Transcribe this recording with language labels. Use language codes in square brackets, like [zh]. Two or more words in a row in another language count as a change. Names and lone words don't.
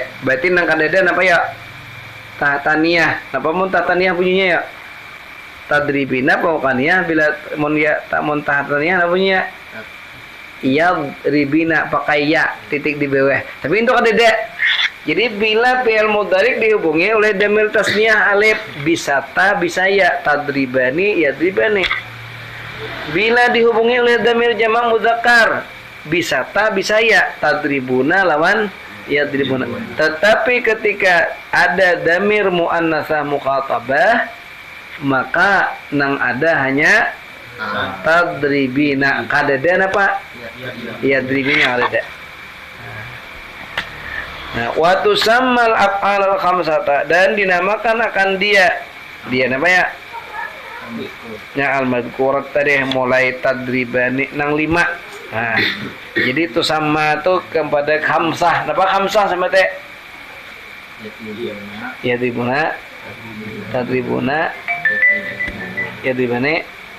[bjn] Berarti nang kadada apa ya? Tahtaniyah. Napa mun tahtaniyah bunyinya ya? [ar] Tadribina fawqaniyah, [bjn] bila mun ya tak mun tahtaniyah apa bunyinya? [id] Iya, ribina pakai ya titik di bawah. [bjn] Tapi itu kadada. [id] Jadi bila [ar] fi'il mudhari [id] dihubungi oleh [ar] dhamir tasniyah alif, [id] bisa ta bisa ya, [ar] tadribani yadribani. [id] Bila dihubungi oleh [ar] dhamir jamak mudzakkar, [id] bisa ta bisa ya, [ar] tadribuna lawan yadribuna. [id] Tetapi ketika ada [ar] dhamir muannasah mukhatabah, [id] maka nang ada hanya tadribina. [bjn] Kadada apa? Yadribina kadada. Nah, [ar] wa tusammal af'alul khamsata, [id] dan dinamakan akan dia apa ya? [bjn] Ya al-madhkurat tadi mulai tadribani nang 5. [id] Nah, jadi itu sama tuh kepada khamsah. [bjn] Napa khamsah sama teh? [ar] Yadribuna, tadribuna, yadribani.